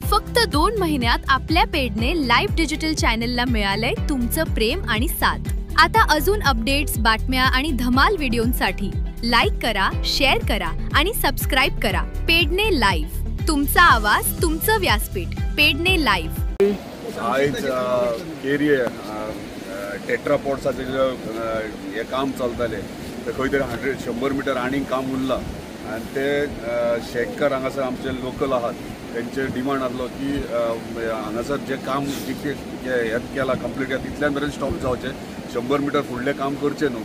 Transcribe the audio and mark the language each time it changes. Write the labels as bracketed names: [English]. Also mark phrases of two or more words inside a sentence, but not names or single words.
[Marathi] फक्त 2 महिन्यात आपल्या पेडने लाईव्ह डिजिटल चॅनलला मिळालंय तुमचं प्रेम आणि साथ। आता अजून अपडेट्स, बातम्या आणि धमाल व्हिडिओंसाठी लाईक करा, शेअर करा आणि सबस्क्राइब करा। पेडने लाईव्ह, तुमचा आवाज, तुमचं व्यासपीठ। पेडने लाईव्ह। [Konkani] आज केरी टेट्रापॉड्साचे हे काम चलताले ते खंय तरी 100 मीटर आनी काम उरलां आनी ते शेतकार हांगासर आमचे लोकल आहात त्यांचे डिमांड आसलो की हांगासर जे काम जे हे केला कंप्लीट केला तितल्यान मेरेन स्टॉप जावचे, 100 मीटर फुडलें काम करचें न्हू।